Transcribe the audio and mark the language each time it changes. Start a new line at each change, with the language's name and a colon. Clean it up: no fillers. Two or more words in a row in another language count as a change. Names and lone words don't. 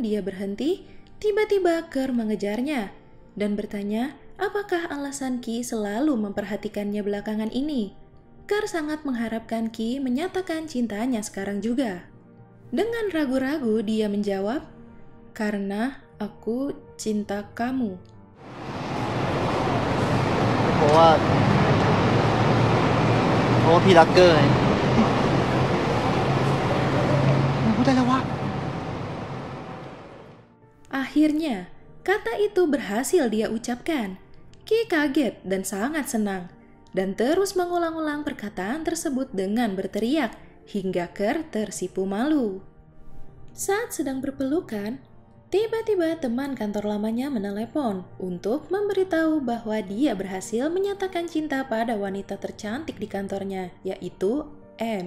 Indonesian: Dia berhenti, tiba-tiba Ker mengejarnya dan bertanya apakah alasan Ki selalu memperhatikannya belakangan ini. Ker sangat mengharapkan Ki menyatakan cintanya sekarang juga. Dengan ragu-ragu dia menjawab, "Karena aku cinta kamu."
Thai: เพราะว่าพี่รักเกอร์ไงมันพูดได้แล้ววะ
Indonesian: Akhirnya, kata itu berhasil dia ucapkan. Ki kaget dan sangat senang, dan terus mengulang-ulang perkataan tersebut dengan berteriak, hingga Ker tersipu malu. Saat sedang berpelukan, tiba-tiba teman kantor lamanya menelepon untuk memberitahu bahwa dia berhasil menyatakan cinta pada wanita tercantik di kantornya, yaitu M.